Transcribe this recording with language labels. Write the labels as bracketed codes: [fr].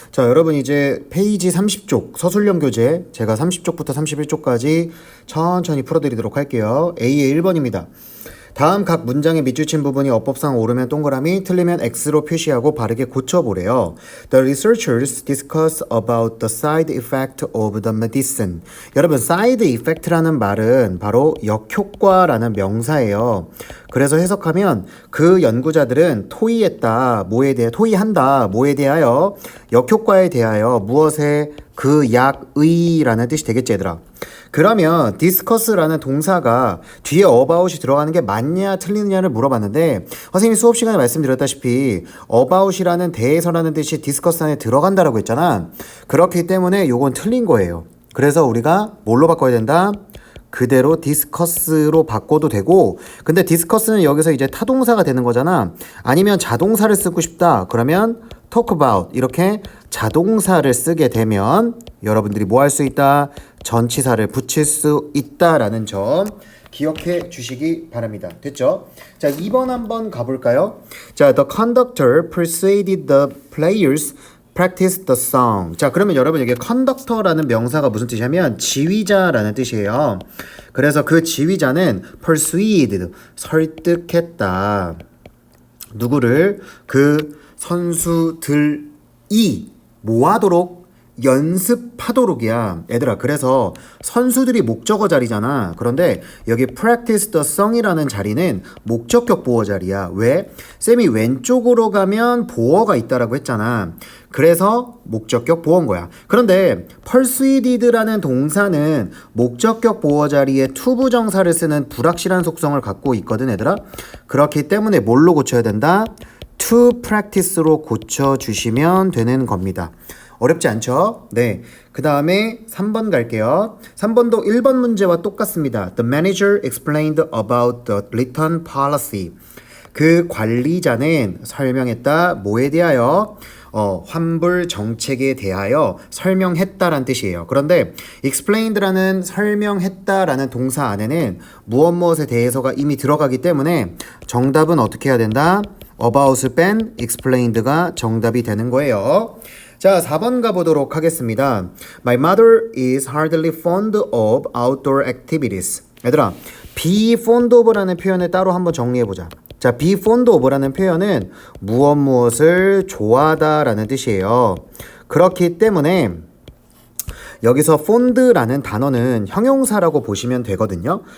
[ko] 자, 여러분 이제 페이지 30쪽 서술형 교재 제가 30쪽부터 31쪽까지 천천히 풀어드리도록 할게요. A의 1번입니다. 다음 각 문장의 밑줄친 부분이 어법상 옳으면 동그라미, 틀리면 X로 표시하고 바르게 고쳐보래요. [en] The researchers discuss about the side effect of the medicine. [ko] 여러분, side effect라는 말은 바로 역효과라는 명사예요. 그래서 해석하면 그 연구자들은 토의했다, 토의한다, 뭐에 대하여? 역효과에 대하여, 무엇에? 그 약의라는 뜻이 되겠지, 얘들아. 그러면 discuss라는 동사가 뒤에 about이 들어가는 게 맞냐 틀리느냐를 물어봤는데, 선생님이 수업 시간에 말씀드렸다시피 about이라는 대해서라는 뜻이 discuss 안에 들어간다라고 했잖아. 그렇기 때문에 요건 틀린 거예요. 그래서 우리가 뭘로 바꿔야 된다? 그대로 discuss로 바꿔도 되고, 근데 discuss는 여기서 이제 타동사가 되는 거잖아. 아니면 자동사를 쓰고 싶다 그러면 talk about 이렇게 자동사를 쓰게 되면 여러분들이 뭐 할 수 있다? 전치사를 붙일 수 있다라는 점 기억해 주시기 바랍니다. 됐죠? 자, 2번 한번 가볼까요? [en] 자, the conductor persuaded the players practice the song. [ko] 자, 그러면 여러분 여기 conductor라는 명사가 무슨 뜻이냐면 지휘자라는 뜻이에요. 그래서 그 지휘자는 persuaded, 설득했다. 누구를? 그 선수들이 뭐 하도록? 연습하도록이야. 얘들아, 그래서 선수들이 목적어 자리잖아. 그런데 여기 practice the song이라는 자리는 목적격 보어 자리야. 왜? 쌤이 왼쪽으로 가면 보어가 있다라고 했잖아. 그래서 목적격 보어인 거야. 그런데 persuaded라는 동사는 목적격 보어 자리에 to 부정사를 쓰는 불확실한 속성을 갖고 있거든, 얘들아. 그렇기 때문에 뭘로 고쳐야 된다? to practice로 고쳐주시면 되는 겁니다. 어렵지 않죠? 네. 그 다음에 3번 갈게요. 3번도 1번 문제와 똑같습니다. [en] The manager explained about the return policy. [ko] 그 관리자는 설명했다. 뭐에 대하여? 환불 정책에 대하여 설명했다라는 뜻이에요. 그런데 explained라는 설명했다라는 동사 안에는 무엇에 대해서가 이미 들어가기 때문에 정답은 어떻게 해야 된다? about을 뺀 explained가 정답이 되는 거예요. 자, 4번 가보도록 하겠습니다. [en] My mother is hardly fond of outdoor activities. [ko] 얘들아, be fond of라는 표현을 따로 한번 정리해보자. 자, be fond of라는 표현은 무엇을 좋아하다라는 뜻이에요. 그렇기 때문에 여기서 fond라는 단어는 형용사라고 보시면 되거든요.